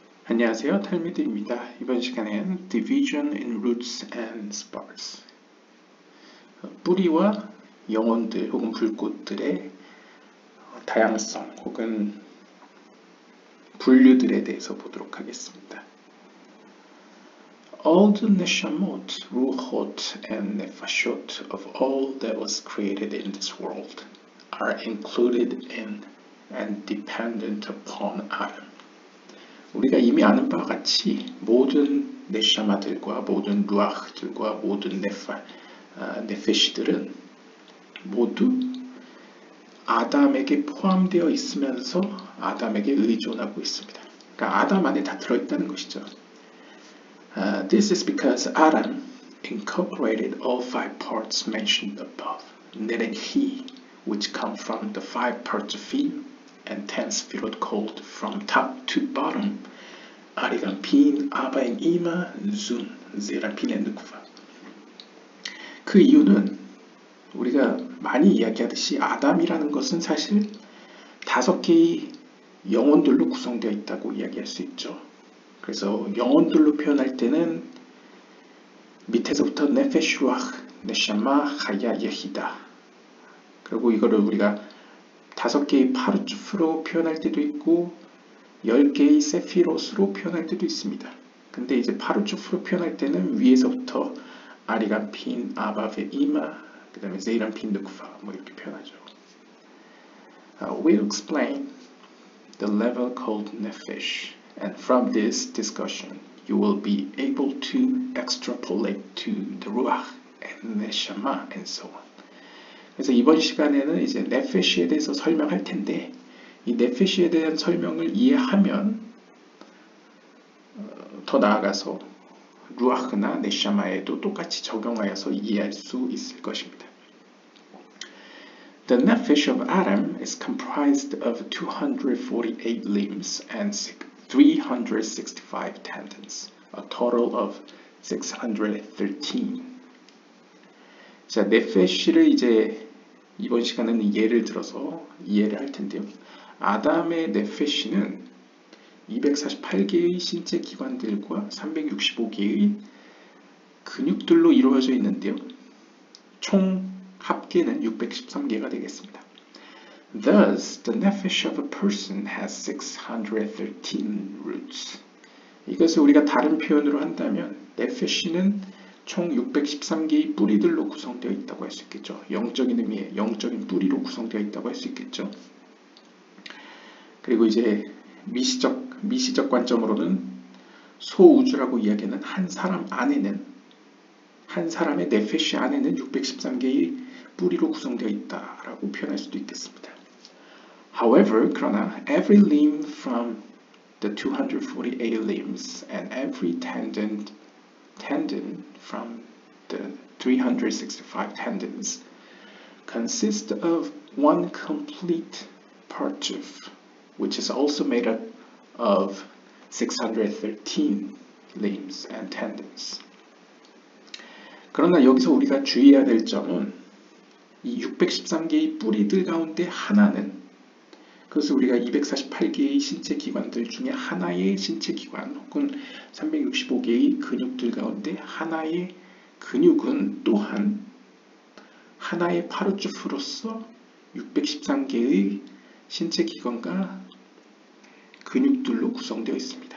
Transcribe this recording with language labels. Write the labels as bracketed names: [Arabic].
[Korean] 안녕하세요, 탈미드입니다. 이번 시간엔 Division in Roots and Sparks, 뿌리와 영혼들 혹은 불꽃들의 다양성 혹은 분류들에 대해서 보도록 하겠습니다. [English] All the neshamot, ruhot, and nefashot of all that was created in this world are included in and dependent upon Adam. [Korean] 우리가 이미 아는 바와 같이 모든 네샤마들과 모든 루아흐들과 모든 네페시들은 모두 아담에게 포함되어 있으면서 아담에게 의존하고 있습니다. 그러니까 아담 안에 다 들어있다는 것이죠. [English] This is because Adam incorporated all five parts mentioned above, netting he, which come from the five parts of him, and 10 sefirot called from top to bottom, 아리간 빈, 아바인 이마, 준, 제란 빈의 누쿠바. [Korean] 그 이유는 우리가 많이 이야기하듯이 아담이라는 것은 사실 5개의 영혼들로 구성되어 있다고 이야기할 수 있죠. 그래서 영혼들로 표현할 때는 밑에서부터 네페시, 루아흐, 네샤마, 하야, 예히다. 그리고 이거를 우리가 5개의 파르츠프로 표현할 때도 있고 10개의 세피롯으로 표현할 때도 있습니다. 근데 이제 파르츠프로 표현할 때는 위에서부터 아리간 핀, 아바베 이마, 그 다음에 제이란 핀, 느쿠파 뭐 이렇게 표현하죠. [English] We'll explain the level called nefesh, and from this discussion you will be able to extrapolate to the ruach and neshama and so on. [Korean] 그래서 이번 시간에는 이제 네페시에 대해서 설명할 텐데 이 네페시에 대한 설명을 이해하면 더 나아가서 루아흐나 네샤마에도 똑같이 적용하여서 이해할 수 있을 것입니다. [English] The nephesh of Adam is comprised of 248 limbs and 365 tendons, a total of 613. [Korean] 자, 네페시를 이제 이번 시간에는 예를 들어서 이해를 할 텐데요. 아담의 네페시는 248개의 신체 기관들과 365개의 근육들로 이루어져 있는데요. 총 합계는 613개가 되겠습니다. [English] Thus, the nephesh of a person has 613 roots. [Korean] 이것을 우리가 다른 표현으로 한다면 네페시는 총 613개의 뿌리들로 구성되어 있다고 할 수 있겠죠. 영적인 의미의 영적인 뿌리로 구성되어 있다고 할 수 있겠죠. 그리고 이제 미시적 관점으로는 소우주라고 이야기하는 한 사람 안에는 한 사람의 네페시 안에는 613개의 뿌리로 구성되어 있다라고 표현할 수도 있겠습니다. [English] However, [Korean] 그러나 [English] every limb from the 248 limbs and every tendon from the 365 tendons consist of one complete parchuf, which is also made up of 613 limbs and tendons. [Korean] 그러나 여기서 우리가 주의해야 될 점은 이 613개의 뿌리들 가운데 하나는 그것을 우리가 248개의 신체 기관들 중에 하나의 신체 기관 혹은 365개의 근육들 가운데 하나의 근육은 또한 하나의 파르츠프로서 613개의 신체 기관과 근육들로 구성되어 있습니다.